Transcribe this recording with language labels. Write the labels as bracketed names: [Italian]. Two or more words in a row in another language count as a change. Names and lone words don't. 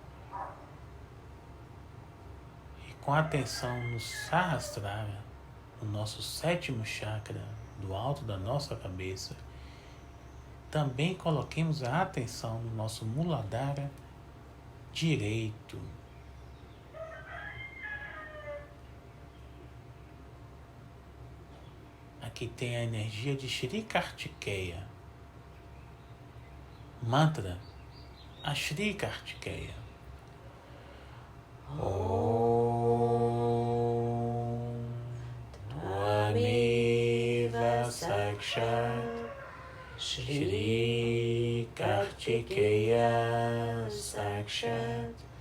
[Portuguese] E com atenção no Sahasrara, o nosso sétimo chakra do alto da nossa cabeça, também coloquemos a atenção no nosso Muladhara direito. Aqui tem a energia de Shri Kartikeya. Mantra, a Shri Kartikeya. [Sanskrit] ओम् त्वमेव साक्षात् श्री कार्तिकेय साक्षात्